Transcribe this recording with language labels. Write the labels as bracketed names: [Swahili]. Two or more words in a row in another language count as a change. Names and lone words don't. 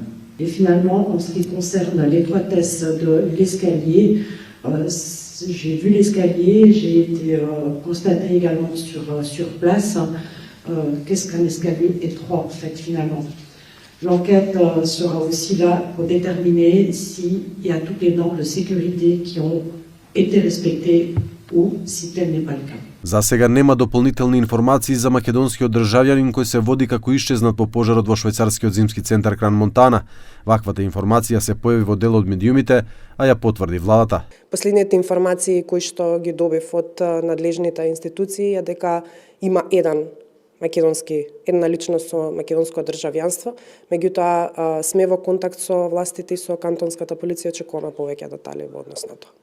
[French] Et finalement, en ce qui concerne l'étroitesse de l'escalier, j'ai vu l'escalier, j'ai été constaté également sur place. Qu'est-ce qu'un escalier étroit en fait finalement. L'enquête sera aussi là pour déterminer s'il y a toutes les normes de sécurité qui ont été respectées ou si tel n'est pas le cas. [Macedonian] За сега нема дополнителни информации за македонскиот државјанин кој се води како исчезнат по пожарот во швајцарскиот зимски центар Кран Монтана. Ваквата информација се појави во дел од медиумите, а ја потврди владата. Последните информации кои што ги добив од надлежните институции е дека има една личност со македонско државјанство, меѓутоа сме во контакт со властите и со кантонската полиција, чекуваме повеќе детали во однос на тоа.